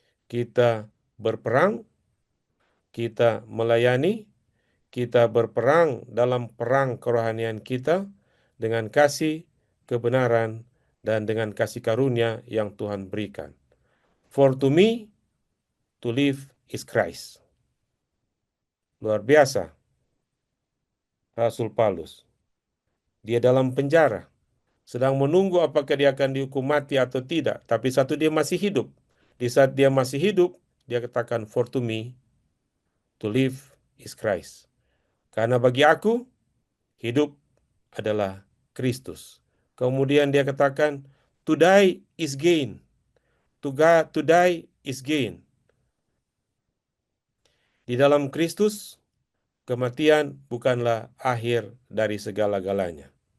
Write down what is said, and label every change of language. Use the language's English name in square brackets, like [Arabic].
[Indonesian] Kita berperang, kita melayani, kita berperang dalam perang kerohanian kita dengan kasih, kebenaran, dan dengan kasih karunia yang Tuhan berikan. [English] For to me, to live is Christ. [Indonesian] Luar biasa, Rasul Paulus. Dia dalam penjara, sedang menunggu apakah dia akan dihukum mati atau tidak. Tapi satu, dia masih hidup. Di saat dia masih hidup, dia katakan, [English] for to me, to live is Christ. [Indonesian] Karena bagi aku, hidup adalah Kristus. Kemudian dia katakan, [English] to die is gain. To die is gain. [Indonesian] Di dalam Kristus, kematian bukanlah akhir dari segala-galanya.